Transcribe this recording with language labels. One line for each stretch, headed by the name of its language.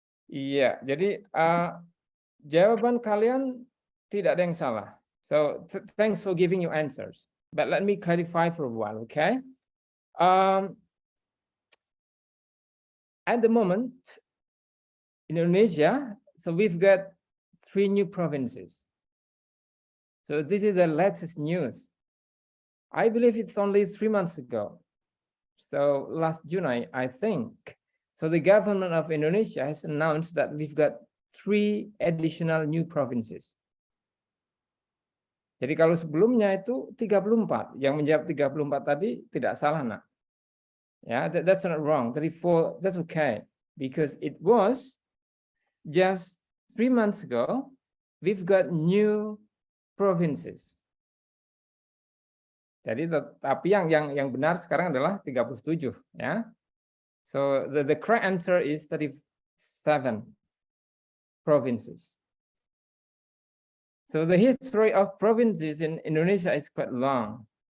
Indonesian: Iya, jadi jawaban kalian tidak ada yang salah.
English: So thanks for giving your answers. But let me clarify for a while, okay? At the moment, in Indonesia, so we've got 3 new provinces. So this is the latest news. I believe it's only 3 months ago. So last June, I think. So the government of Indonesia has announced that we've got 3 additional new provinces.
Indonesian: Jadi kalau sebelumnya itu 34, yang menjawab 34 tadi tidak salah, nak.
English: Ya, that's not wrong. 34, that's okay. Because it was just 3 months ago, we've got new provinces.
Indonesian: Jadi tapi yang benar sekarang adalah 37, ya.
English: So the correct answer is 37 provinces. So the history of provinces in Indonesia is quite long.